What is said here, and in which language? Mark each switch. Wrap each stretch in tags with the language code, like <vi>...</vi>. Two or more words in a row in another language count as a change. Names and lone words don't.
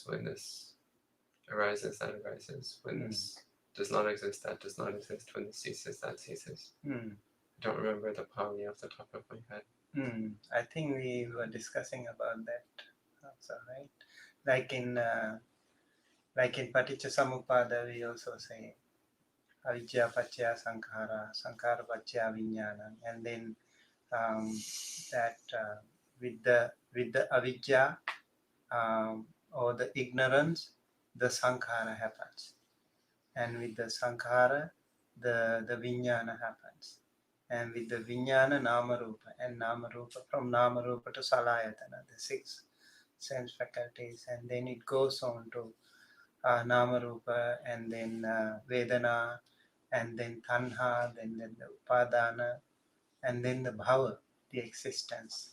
<en>When this arises, that arises. When this does not exist, that does not exist. When this ceases, that ceases. I don't remember the Pali off the top of my head. I think we were discussing about that also, right? Like in Paticcasamuppada, we also say</en> <pi>avijja paccaya sankhara, sankhara paccaya vijnana,</pi> <en>and then that with the avijja or the ignorance, the sankhara happens, and with the sankhara, the vijnana happens, and with the</en> <pi>vijnana namarupa,</pi> <en>and namarupa, from namarupa to salayatana, the 6 sense faculties, and then it goes on to namarupa, and then vedana, and then tanha, then the upadana, and then the bhava, the existence.</en>